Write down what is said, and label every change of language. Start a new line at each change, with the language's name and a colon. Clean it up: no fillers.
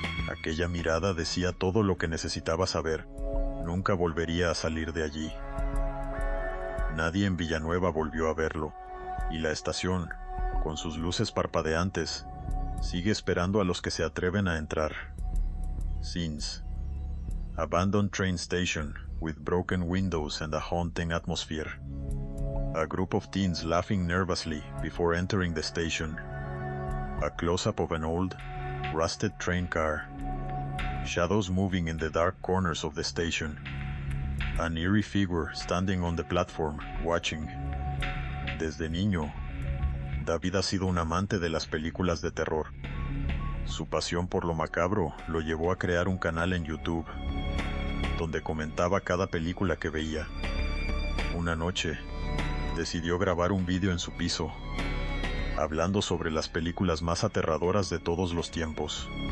Spanish: Aquella mirada decía todo lo que necesitaba saber. Nunca volvería a salir de allí. Nadie en Villanueva volvió a verlo, y la estación, con sus luces parpadeantes, sigue esperando a los que se atreven a entrar.
English: Scenes. Abandoned train station, with broken windows and a haunting atmosphere. A group of teens laughing nervously before entering the station. A close-up of an old, rusted train car. Shadows moving in the dark corners of the station. An eerie figure standing on the platform, watching.
Spanish: Desde niño, David ha sido un amante de las películas de terror. Su pasión por lo macabro lo llevó a crear un canal en YouTube, donde comentaba cada película que veía. Una noche, decidió grabar un vídeo en su piso, hablando sobre las películas más aterradoras de todos los tiempos.